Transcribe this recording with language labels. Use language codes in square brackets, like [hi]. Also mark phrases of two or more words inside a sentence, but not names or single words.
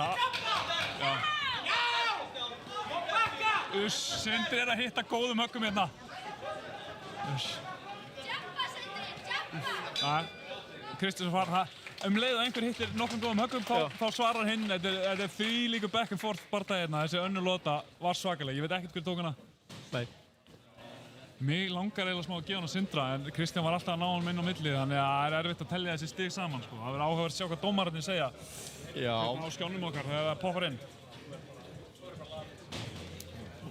[is] Já. Sindri er að hitta góðum höggum hérna. Kristján svarar leið að einhver hittir nokkrum góðum höggum þá svarar hinn. Þetta er þvílíkur [en] back and forth [is] bardagi hérna. Þessi önnur lóta var svakaleg. Ég veit ekkert hver tók hana. Nei. Mig langar eiginlega smá að gefa hann að Sindra en Kristján var alltaf að ná hann inn á milli þannig að það er erfitt að tellja þessi stig saman sko. Það verður áhugavert að sjá hvað dómararnir segja. Já. Á skjánum okkar þegar það poppar inn.